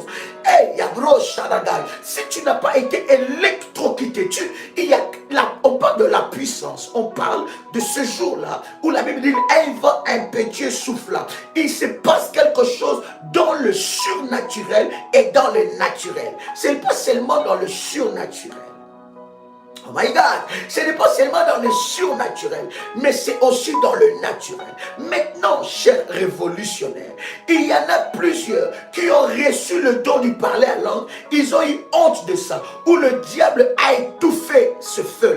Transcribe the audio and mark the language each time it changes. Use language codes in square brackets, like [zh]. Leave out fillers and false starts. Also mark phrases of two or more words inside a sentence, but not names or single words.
[fr] Hey, si tu n'as pas été électrocuté, on parle de la puissance, on parle de ce jour-là où la Bible dit un vent impétueux souffla. Il se passe quelque chose dans le surnaturel et dans le naturel. Ce n'est pas seulement dans le surnaturel. [en] Oh my God, [fr] ce n'est pas seulement dans le surnaturel, mais c'est aussi dans le naturel. Maintenant, chers révolutionnaires, il y en a plusieurs qui ont reçu le don du parler à langue. Ils ont eu honte de ça, où le diable a étouffé ce feu-là.